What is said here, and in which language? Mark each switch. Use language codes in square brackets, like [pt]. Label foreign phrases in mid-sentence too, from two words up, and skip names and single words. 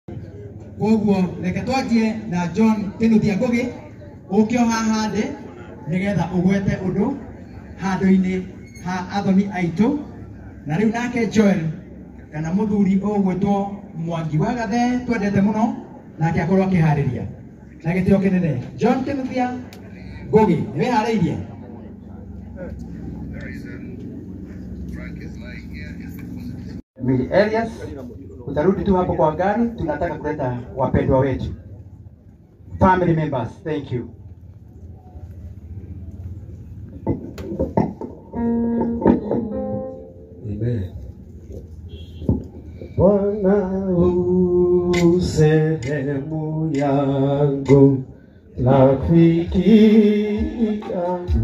[ki] Koguo reke twanjie na John Kinuthia Ngugi ukio haha thĩ nigetha ugwete undu handu-ini ha athoni aitu na riu nake Joel kana muthuri ugwitwo Mwangi wa Gathe twendete muno nake akorwo akihariria na gitio kinene. John Kinuthia Ngugi niwe harairie. [sw] Willy Elias, utarudi tu hapo kwa gari, tunataka kuleta wapendwa wetu. [en] Family members, thank you. Amen. [sw] Bwana u sehemu yangu, rafiki yangu.